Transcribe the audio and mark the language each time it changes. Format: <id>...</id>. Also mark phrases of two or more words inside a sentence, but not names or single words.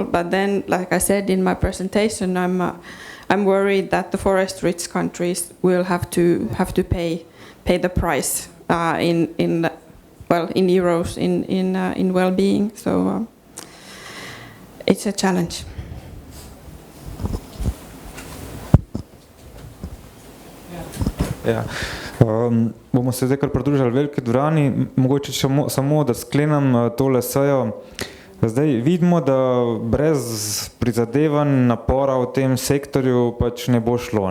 <en>But then, like I said in my presentation, I'm worried that the forest-rich countries will have to pay the price in euros in well-being. So it's a challenge.</en> <sl>Ja. Bomo se zdaj kar pridružili veliki dvorani, mogoče samo da sklenem tole sejo. Zdaj vidimo, da brez prizadevanj, napora v tem sektorju pač ne bo šlo.</sl>